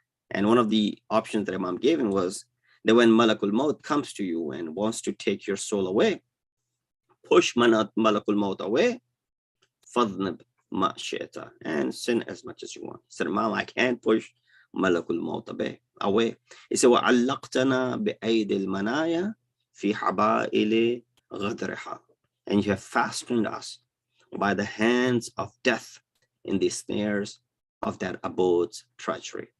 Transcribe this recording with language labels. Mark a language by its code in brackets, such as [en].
[en] And one of the options that Imam gave him was that when Malakul Maut comes to you and wants to take your soul away, push Malakul Maut away, [ar] fadnib ma'asheta, [en] and sin as much as you want. He said, Imam, I can't push Malakul Maut away. He said, [ar] وَعَلَّقْتَنَا بِأَيْدِ الْمَنَايَا فِي حَبَائِلِ غَدْرِهَا. [en] And you have fastened us by the hands of death in the snares of that abode's treachery.